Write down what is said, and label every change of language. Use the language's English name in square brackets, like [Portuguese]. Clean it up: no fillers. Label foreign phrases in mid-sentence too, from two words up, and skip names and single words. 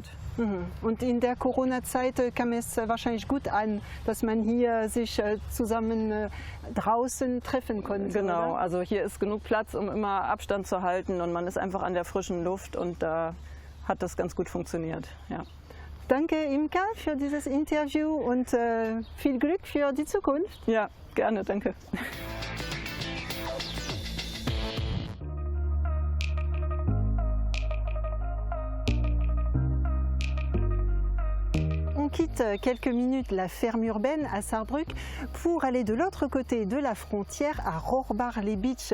[German] Und in der Corona-Zeit kam es wahrscheinlich gut an, dass man hier sich zusammen draußen treffen konnte. Genau, oder? Also hier ist genug Platz, um immer Abstand zu halten und man ist einfach an der frischen Luft und da hat das ganz gut funktioniert. Ja. Danke Imka für dieses Interview und viel Glück für die Zukunft. Ja, gerne, danke. [French] On quitte quelques minutes la ferme urbaine à Saarbrück pour aller de l'autre côté de la frontière à Rohrbach-les-Bitches.